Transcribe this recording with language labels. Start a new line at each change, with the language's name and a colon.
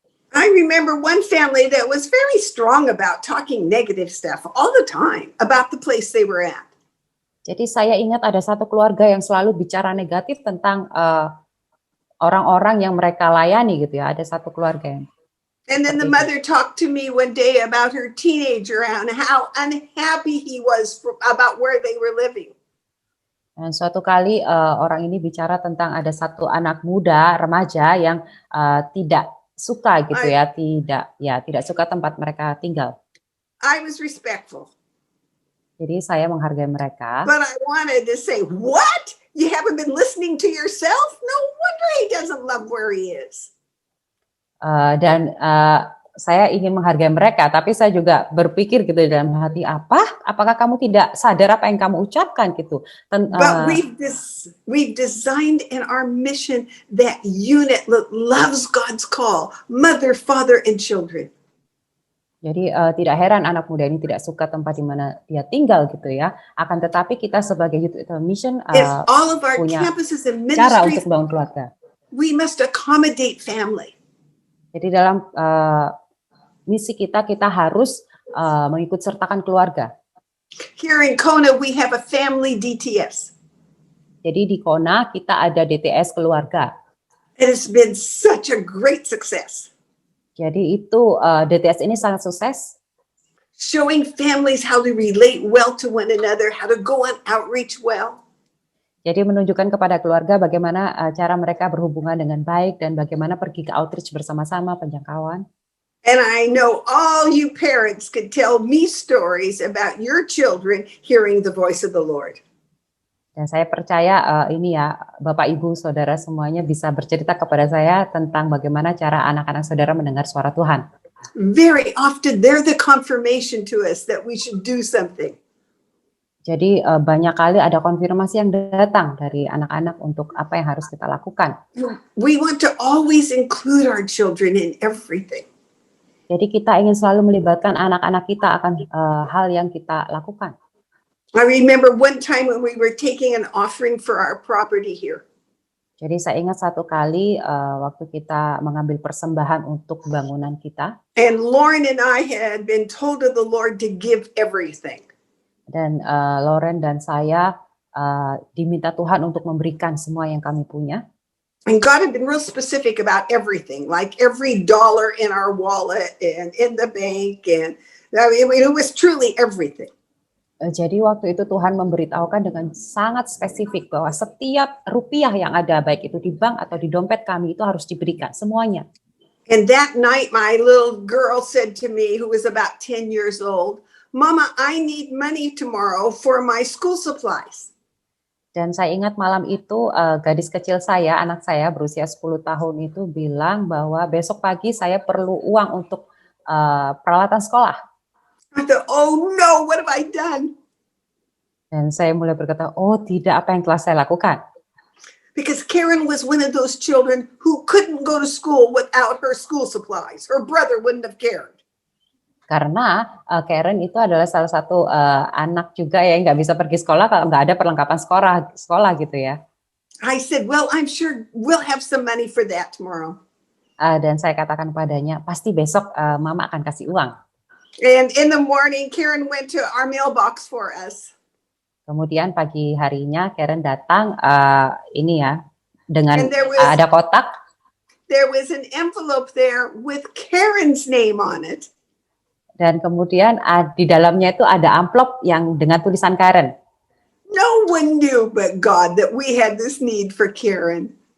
English: I remember one family that was very strong about talking negative stuff all the time about the place they were at.
Indonesian: Jadi saya ingat ada satu keluarga yang selalu bicara negatif tentang orang-orang yang mereka layani gitu ya. Ada satu keluarga yang.
English: And then the mother talked to me one day about her teenager and how unhappy he was about where they were living.
Indonesian: Dan suatu kali orang ini bicara tentang ada satu anak muda remaja yang tidak suka gitu ya, tidak suka tempat mereka tinggal.
English: I was respectful.
Indonesian: Jadi saya menghargai mereka.
English: But I wanted to say, what? You haven't been listening to yourself? No wonder he doesn't love where he is.
Indonesian: Dan saya ingin menghargai mereka, tapi saya juga berpikir gitu dalam hati, apakah kamu tidak sadar apa yang kamu ucapkan gitu.
English: But we've designed in our mission that unit that loves God's call, mother, father, and children.
Indonesian: Jadi tidak heran anak muda ini tidak suka tempat di mana dia tinggal gitu ya. Akan tetapi kita sebagai Youth Mission punya cara untuk bangun keluarga.
English: We must accommodate family.
Indonesian: Jadi dalam misi kita harus mengikut sertakan keluarga.
English: Here in Kona we have a family DTS.
Indonesian: Jadi di Kona kita ada DTS keluarga.
English: It has been such a great success.
Indonesian: Jadi itu DTS ini sangat sukses.
English: Showing families how to relate well to one another, how to go on outreach well.
Indonesian: Jadi menunjukkan kepada keluarga bagaimana cara mereka berhubungan dengan baik dan bagaimana pergi ke outreach bersama-sama penjangkauan.
English: And I know all you parents could tell me stories about your children hearing the voice of the Lord.
Indonesian: Dan saya percaya ini ya, Bapak, Ibu, Saudara semuanya bisa bercerita kepada saya tentang bagaimana cara anak-anak saudara mendengar suara Tuhan.
English: Very often they're the confirmation to us that we should do something.
Indonesian: Jadi banyak kali ada konfirmasi yang datang dari anak-anak untuk apa yang harus kita lakukan.
English: We want to always include our children in everything.
Indonesian: Jadi kita ingin selalu melibatkan anak-anak kita akan hal yang kita lakukan.
English: I remember one time when we were taking an offering for our property here.
Indonesian: Jadi saya ingat satu kali waktu kita mengambil persembahan untuk bangunan kita.
English: And Lauren and I had been told of the Lord to give everything.
Indonesian: Dan Lauren dan saya diminta Tuhan untuk memberikan semua yang kami punya.
English: And God had been real specific about everything, like every dollar in our wallet and in the bank, and I mean, it was truly everything.
Indonesian: Jadi waktu itu Tuhan memberitahukan dengan sangat spesifik bahwa setiap rupiah yang ada, baik itu di bank atau di dompet kami, itu harus diberikan semuanya.
English: And that night, my little girl said to me, who was about 10 years old, "Mama, I need money tomorrow for my school supplies."
Indonesian: Dan saya ingat malam itu gadis kecil saya, anak saya berusia 10 tahun itu bilang bahwa besok pagi saya perlu uang untuk peralatan sekolah.
English: I thought, oh no, what have I done?
Indonesian: Dan saya mulai berkata, oh tidak, apa yang telah saya lakukan?
English: Because Karen was one of those children who couldn't go to school without her school supplies. Her brother wouldn't have cared.
Indonesian: Karena Karen itu adalah salah satu anak juga yang nggak bisa pergi sekolah kalau nggak ada perlengkapan sekolah gitu ya.
English: I said, well, I'm sure we'll have some money for that tomorrow.
Indonesian: Dan saya katakan padanya, pasti besok Mama akan kasih uang.
English: And in the morning, Karen went to our mailbox for us.
Indonesian: Kemudian pagi harinya Karen datang ini ya dengan ada kotak.
English: There was an envelope there with Karen's name on it.
Indonesian: Dan kemudian di dalamnya itu ada amplop yang dengan tulisan Karen.
English: No one knew but God that we had this need for Karen.